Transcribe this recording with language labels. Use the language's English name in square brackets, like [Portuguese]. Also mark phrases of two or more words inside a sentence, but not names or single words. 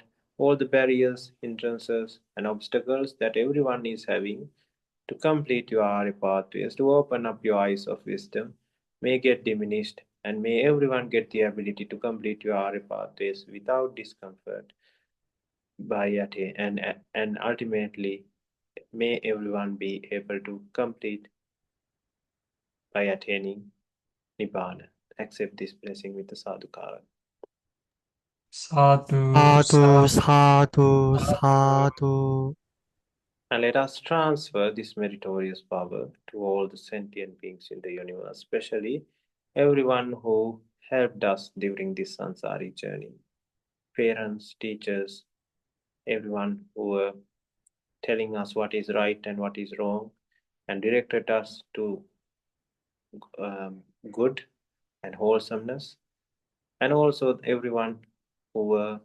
[English] All the barriers, hindrances, and obstacles that everyone is having to complete your RA pathways, to open up your eyes of wisdom, may get diminished, and may everyone get the ability to complete your RA pathways without discomfort by and ultimately may everyone be able to complete by attaining Nibbana. Accept this blessing with the sadhukara. Sadhu, 사두, sadhu. [Pali] sadhu, sadhu. [English] And let us transfer this meritorious power to all the sentient beings in the universe, especially everyone who helped us during this sansari journey. Parents, teachers, everyone who were telling us what is right and what is wrong and directed us to good and wholesomeness, and also everyone who were